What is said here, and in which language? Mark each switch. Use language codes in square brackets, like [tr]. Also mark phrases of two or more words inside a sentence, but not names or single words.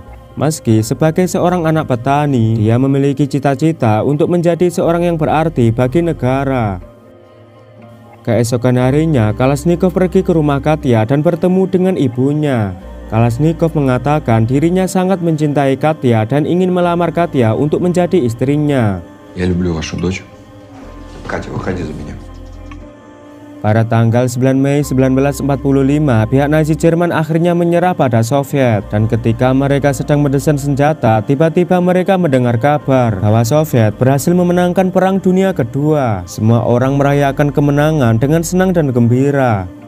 [id] Meski sebagai seorang anak petani, dia memiliki cita-cita untuk menjadi seorang yang berarti bagi negara. Keesokan harinya, Kalashnikov pergi ke rumah Katya dan bertemu dengan ibunya. Kalashnikov mengatakan dirinya sangat mencintai Katya dan ingin melamar Katya untuk menjadi istrinya. [ru] Я люблю вашу дочь. Катя, выходи за меня. [id] Pada tanggal 9 Mei 1945, pihak Nazi Jerman akhirnya menyerah pada Soviet. Dan ketika mereka sedang mendesain senjata, tiba-tiba mereka mendengar kabar bahwa Soviet berhasil memenangkan Perang Dunia Kedua. Semua orang merayakan kemenangan dengan senang dan gembira.